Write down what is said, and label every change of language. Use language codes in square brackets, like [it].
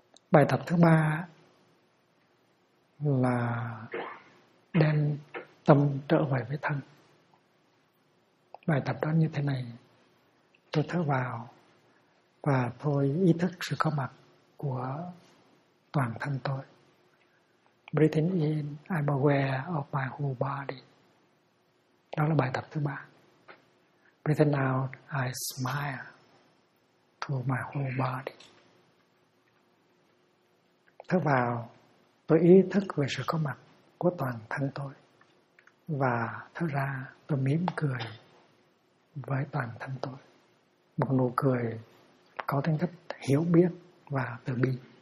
[vi] Bài tập thứ ba là đem tâm trở về với thân. Bài tập đó như thế này: tôi thở vào và tôi ý thức sự có mặt của toàn thân tôi. [en] Breathing in, I'm aware of my whole body. [vi] Đó là bài tập thứ ba. [en] Breathing out, I smile to my whole body. [vi] Thở vào, tôi ý thức về sự có mặt của toàn thân tôi. Và thở ra, tôi mỉm cười với toàn thân tôi. Một nụ cười có tính chất hiểu biết và từ bi.